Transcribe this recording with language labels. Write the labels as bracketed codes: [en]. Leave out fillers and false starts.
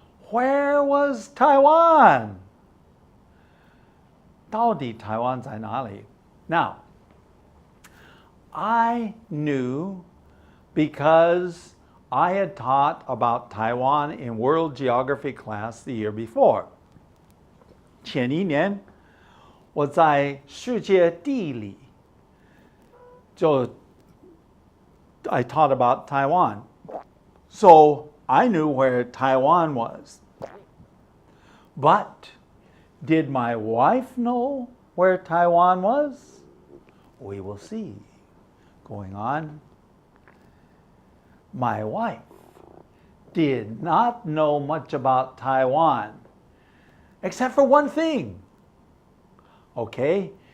[en] Where was Taiwan? [zh] 到底台湾在哪里? [en] Now, I knew because I had taught about Taiwan in world geography class the year before. [zh] 前一年我在世界地理 [en] I taught about Taiwan. So I knew where Taiwan was. But did my wife know where Taiwan was? We will see. Going on. My wife did not know much about Taiwan, except for one thing. Okay?